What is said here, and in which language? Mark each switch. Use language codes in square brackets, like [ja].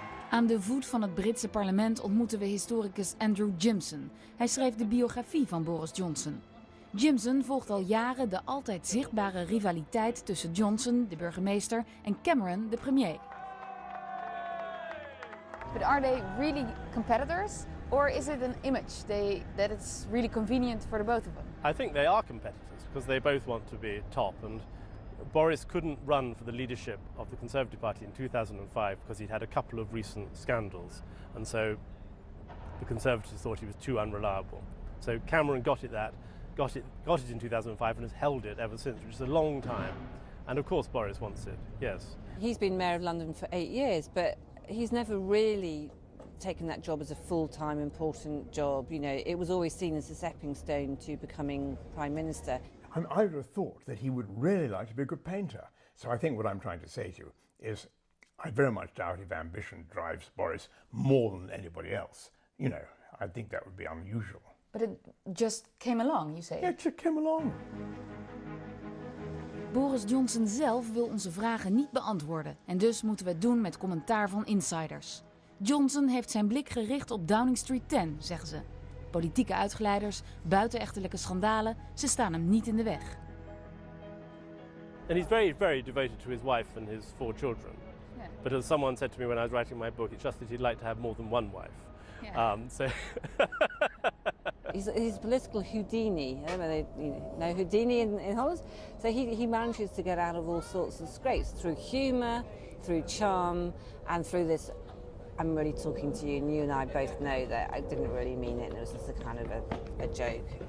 [nl] Aan de voet van het Britse parlement ontmoeten we historicus Andrew Jimson. Hij schreef de biografie van Boris Johnson. Jimson volgt al jaren de altijd zichtbare rivaliteit tussen Johnson, de burgemeester, en Cameron, de premier. [en] But are they really competitors, or is it an image that it's really convenient for the both of them? I think they are competitors because they both want to be top, and Boris couldn't run for the leadership of the Conservative Party in 2005 because he'd had a couple of recent scandals, and so the Conservatives thought he was too unreliable. So Cameron got it in 2005 and has held it ever since, which is a long time. And of course Boris wants it, yes. He's been Mayor of London for 8 years, but he's never really taken that job as a full-time important job. It was always seen as a stepping stone to becoming Prime Minister. I would have thought that he would really like to be a good painter. So I think what I'm trying to say to you is I very much doubt if ambition drives Boris more than anybody else. I think that would be unusual. But it just came along, you say? Yeah, it just came along. [nl] Boris Johnson zelf wil onze vragen niet beantwoorden. En dus moeten we het doen met commentaar van insiders. Johnson heeft zijn blik gericht op Downing Street 10, zeggen ze. Politieke uitgeleiders, buitenechtelijke schandalen, ze staan hem niet in de weg. [en] And he's very, very devoted to his wife and his 4 children. Yeah. But as someone said to me when I was writing my book, it's just that he'd like to have more than one wife. Yeah. He's a political Houdini. Know Houdini in Holland? So he manages to get out of all sorts of scrapes through humour, through charm, and through this, I'm really talking to you, and you and I both know that I didn't really mean it, and it was just a kind of a joke.